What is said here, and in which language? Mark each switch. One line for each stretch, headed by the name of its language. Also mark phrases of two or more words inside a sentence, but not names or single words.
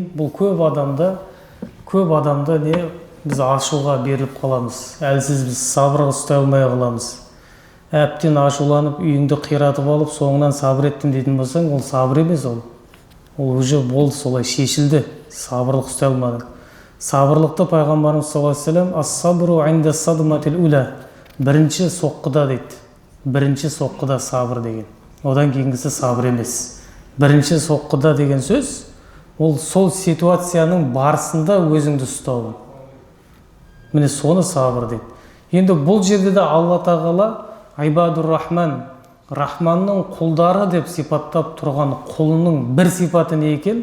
Kazakh: Бұл көп адамда не біз ашуға беріліп қаламыз. Әлсіз біз сабырға ұстай алмай қаламыз. Әптен ашуланып, үйіңді қиратып алып, соңынан сабыр еттім дейтін болсаң, ол сабыр емес ол. Ол уже болды, солай шешілді. Сабырлық ұстай алмадың. Сабырлықты пайғамбарымыз
Arabic: صلى الله عليه وسلم الصبر عند الصدمة الأولى.
Kazakh: Бірінші соққыда дейді. Бірінші соққыда сабыр деген. Одан кейінгісі сабыр емес. Бірінші соққыда деген сөз, ол сол ситуацияның барысында өзіңді ұстау. Міне соны сабыр дейді. Енді бұл жерде де Алла тағала
Arabic: عباد الرحمن,
Kazakh: Рахманның құлдары деп сипаттап тұрған құлының бір сипаты не екен?